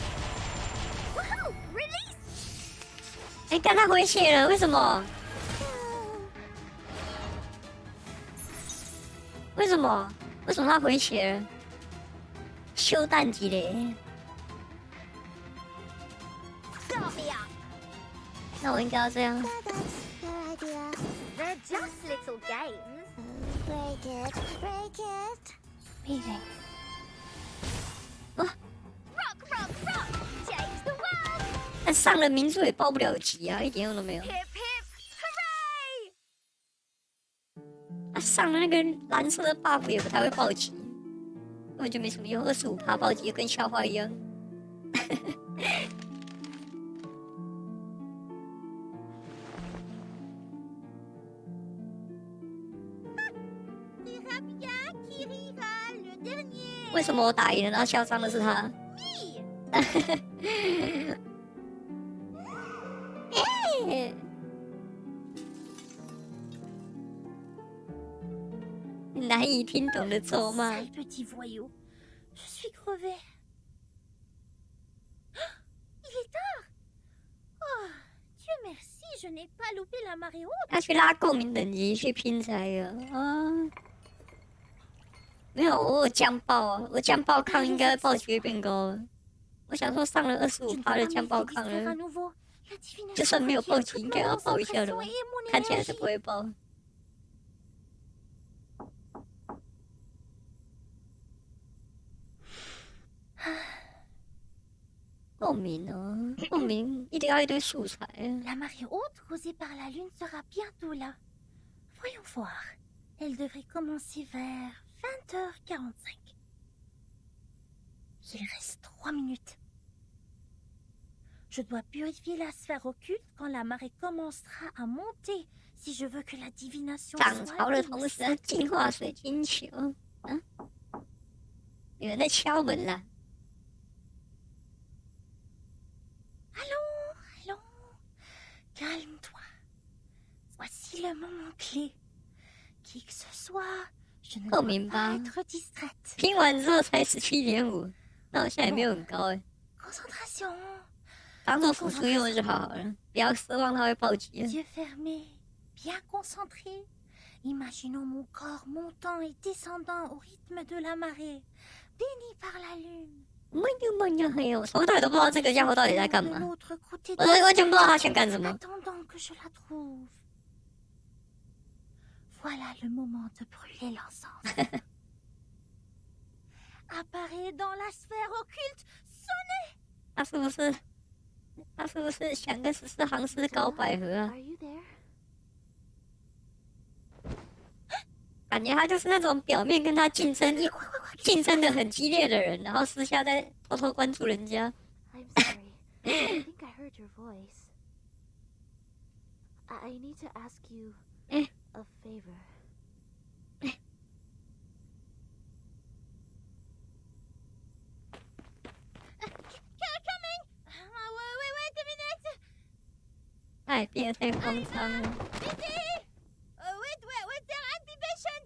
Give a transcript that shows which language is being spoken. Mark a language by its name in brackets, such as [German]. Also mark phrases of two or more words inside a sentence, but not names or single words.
[Chinese] 哎，刚他回血了，为什么？为什么他回血了？修蛋级嘞。那我应该要这样。 [English] They're just little games. Break it. Meeting. Rock, rock, rock! Change the world! [Chinese] 但上了民宿也报不了级啊，一点用都没有。 [English] Hip hip hooray! [Chinese] 上了那个蓝色的 buff 也不太会报级，根本就没什么用，25%报级跟笑话一样。为什么我打赢了，然后嚣张的是他？难以听懂的咒骂。 [French] Petit voyou, je suis crevé. Il est tard. Oh, Dieu merci, je n'ai pas loupé la marée haute. [Chinese] 他去拉共鸣等级去拼才有啊。没有，我有降爆啊！我降爆抗应该暴击会变高了。我想说上了25%的降爆抗了，就算没有暴击，应该要爆一下的吧？看起来是不会爆。共鸣哦，共鸣一定要一堆素材。 [French] La marée haute causée par la lune sera bientôt là. Voyons voir. Elle devrait commencer vers 20h45. Il reste 3 minutes. Je dois purifier la sphère occulte quand la marée commencera à monter si je veux que la divination [Chinese] 涨潮的同时要净化水晶球。啊，有人在敲门啦。 [French] Allons, calme-toi. Voici le moment clé. Qui que ce soit, je ne dois pas être distraite. [Chinese] 拼完之后才17.5，那我现在也没有很高哎。 [French] Concentration. [Chinese] 当做辅助用就好了，不要奢望它会暴击。 [French] Yeux fermés, bien concentrés. Imaginons mon corps montant et descendant au rythme de la marée, béni par la lune. [Chinese] 我从头到尾都不知道这个家伙到底在干嘛，我完全不知道他想干什么。 [French] Attendant que je la trouve. Voilà le moment de brûler l'encens. Apparaît dans la sphère occulte, sonnez! [Chinese] 他是不是想跟14行师搞百合啊？感觉他就是那种表面跟他竞争的很激烈的人，然后私下在偷偷关注人家。 [English] I'm sorry. I think I heard your voice. I need to ask you a favor. Coming! [Chinese] 情也太慌张了。 [English] Wait, there anti-patient.